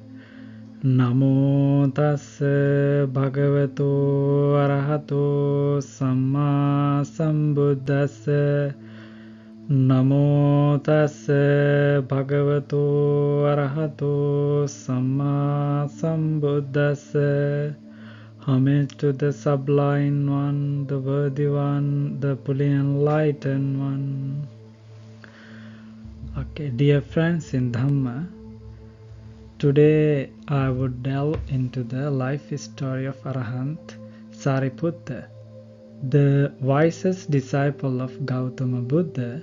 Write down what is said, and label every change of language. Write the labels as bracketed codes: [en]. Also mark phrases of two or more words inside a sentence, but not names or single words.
[pi] Namo tassa bhagavato arahato samma sambuddhassa. Namo tassa bhagavato arahato samma sambuddhassa. [en] Homage to the sublime one, the worthy one, the fully enlightened one. Okay, dear friends in Dhamma, today I would delve into the life story of Arahant Sariputta, the wisest disciple of Gautama Buddha.